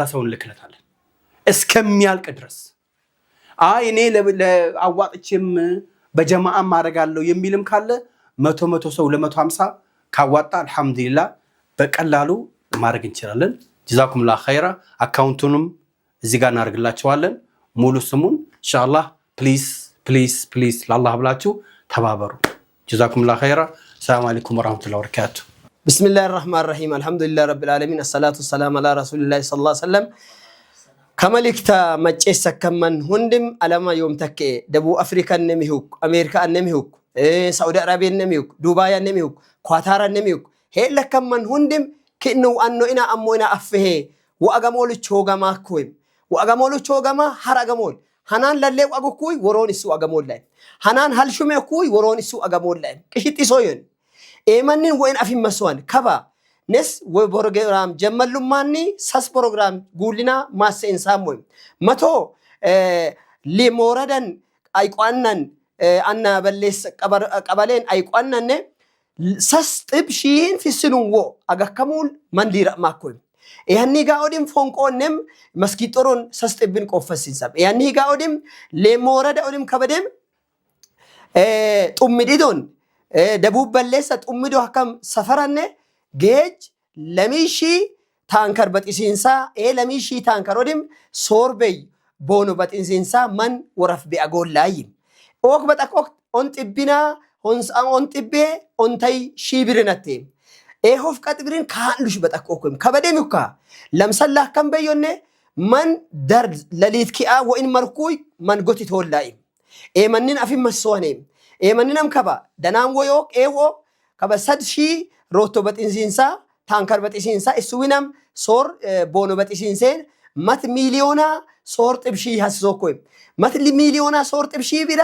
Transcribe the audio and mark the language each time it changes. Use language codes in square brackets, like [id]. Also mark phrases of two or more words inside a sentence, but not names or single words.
[am] ሰው እንልክለታለን እስከሚያልቅ ድረስ። እኔ ለአዋጥቼም በጀማዓም አደርጋለሁ የሚልም ካለ 100 ሰው 250 ካዋጣ አልহামዱሊላህ በቀላሉ ማድረግ እንችላለን። [ar] جزاكم الله خيرا። [am] አካውንቱንም እዚህ ጋር እናደርግላችኋለን ሙሉ ስሙን ኢንሻአላህ። ፕሊዝ ለአላህ ብላችሁ ተባበሩ። [ar] جزاكم الله خيرا። سلام عليكم ورحمة الله وبركاته። بسم الله الرحمن الرحيم الحمد لله رب العالمين الصلاة والسلام على رسول الله صلى الله عليه وسلم። [stv] ከመልክታ መጨሰ ከመን ሁንድም አለማ ዮም ተከ ደቡብ አፍሪካ ነሚሁክ አሜሪካ ነሚሁክ ሳውዲ አረቢያ ነሚሁክ ዱባይ ነሚሁክ ኳታር ነሚሁክ ሄለ ከመን ሁንድም ከኑ አኖ ኢና አሞና አፍሄ ወአገሞል ቾጋማ ኮይም ወአገሞል ቾጋማ ሐራገሞል ሐናን ለሌው አጎኩይ ወሮን እሱ አገሞል ላይ ሐናን ሐልሹሜ ኩይ ወሮን እሱ አገሞል ላይ ቅሽጢ ሶየን ኤመንን ወይን አፊም መስዋን ከባ ነስ ወይ ፕሮግራም ጀመሉ ማኒ ሳስ ፕሮግራም ጉሊና ማሰን ሳሞይ መቶ ሊሞረደን አይቋናን አና በለስ ቀበሌን አይቋናን ሳስ ጥብሺን ፍስኑን ወ አጋከሙል መንዲራ ማኮይ ያኒ ጋውዲም ፎንቆንም መስኪጦሮን ሳስ ጥብን ቆፈሲንሳብ ያኒ ጋውዲም ሊሞረደ ኦዲም ከበደም ጡምዲዶን ደቡብ በለሰ ጡምዶ ሀከም ሰፈራነ ጌጅ ለሚሺ ታንከር በጥሲንሳ ለሚሺ ታንከር ወዲም ሶርበይ ቦኑ በጥሲንሳ ማን ወረፍ ቢአጎላይ ኦክ በጣቆክ ኦንጥቢና ኦንጥቤ ኦንታይ ሺብርነቴ ሆፍ ቀጥብሪን ካሉሽ በጣቆክም ከበደምካ ለምሰላ ከምበዮነ ማን ደር ለሊት ኪአ ወኢን መርኩይ ማን ጎቲ ተወላይ ኤመንን አፊ መስዋኔ ኤመንንም ከባ ደናም ወዮክ ኤዎ ከበሰድሺ ሮቶ በጥንሲንሳ ታንከር በጥንሲንሳ እሱዊናም ሶር ቦኖ በጥንሲንሴን መት ሚሊዮና ሶር ጥብሺ ሐስሶኮይ መት ሚሊዮና ሶር ጥብሺ ቢራ